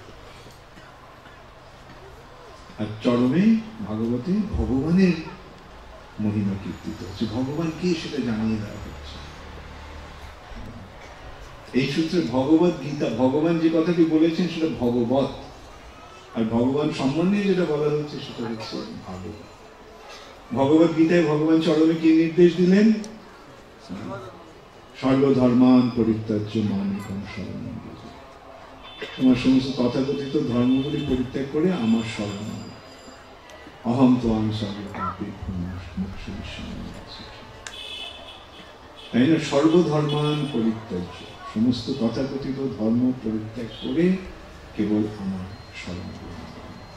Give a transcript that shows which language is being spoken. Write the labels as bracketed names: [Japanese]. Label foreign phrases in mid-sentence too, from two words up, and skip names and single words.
[Bangla] আর চরমে ভাগবতে ভগবানের মহিমা কীর্তিত হচ্ছে, ভগবান কে সেটা জানিয়ে দেওয়া হচ্ছে। এই সূত্রে ভগবত গীতা, ভগবান যে কথাটি বলেছেন সেটা ভগবত, আর ভগবান সম্বন্ধে যেটা বলা হচ্ছে সেটা হচ্ছে ভাগবত। ভগবত গীতায় ভগবান চরমে কি নির্দেশ দিলেন? [Sanskrit] সর্বধর্মান পরিত্যাজ্য মাম একং শরণং ব্রজ। [Bangla] তোমার সমস্ত তথাকথিত ধর্মগুলি পরিত্যাগ করে আমার শরণ নাও। [Sanskrit] অহং ত্বাং সর্বপাপেভ্যো মোক্ষয়িষ্যামি মা শুচি। [Bangla] তাই না? [Sanskrit] সর্বধর্মান পরিত্যাজ্য, [Bangla] সমস্ত তথাকথিত ধর্ম পরিত্যাগ করে কেবল আমার শরণ গ্রহণ করো।